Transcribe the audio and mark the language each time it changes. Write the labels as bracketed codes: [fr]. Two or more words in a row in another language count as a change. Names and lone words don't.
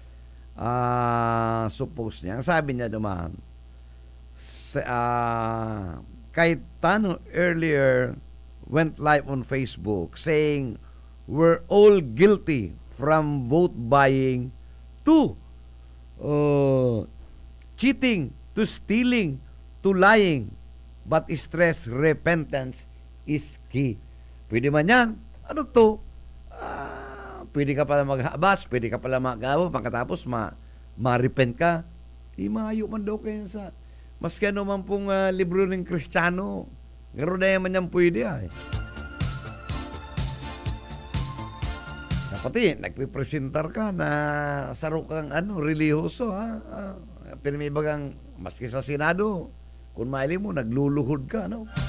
[bik] suppose niya, ang sabi niya duman, [en] Cayetano earlier went live on Facebook saying, we're all guilty from vote buying to cheating, to stealing, to lying, but stress repentance is key. [bik] Pwede man yan. Ano to? Pwede ka pala maghabas, pwede ka pala magawa, pagkatapos ma-repent ka. Imayo man daw kayo sa maski ano man pong libro ng Kristiyano. Garo na yaman yan pwede Pati, nagpipresentar ka na saro kang relihiyoso, Pero may bagang, maski sa Senado, Kung maili mo, nagluluhod ka, no?